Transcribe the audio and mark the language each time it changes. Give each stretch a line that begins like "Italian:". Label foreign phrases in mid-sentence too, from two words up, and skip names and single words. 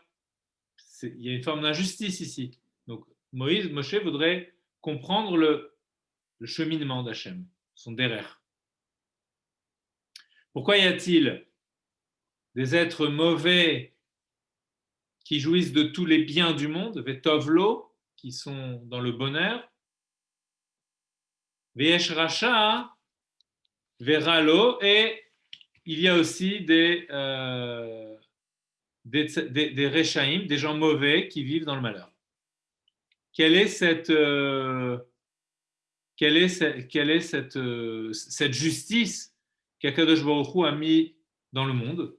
French: Il y a une forme d'injustice ici. Donc Moshe voudrait comprendre le cheminement d'Hachem, son derrière. Pourquoi y a-t-il des êtres mauvais qui jouissent de tous les biens du monde, vetovlo, qui sont dans le bonheur,
Hebrew: ויש רשע ורע לו,
French: et il y a aussi des rechaim, des gens mauvais qui vivent dans le malheur. Quelle est cette justice qu'
Hebrew: הקדוש ברוך הוא
French: a mis dans le monde?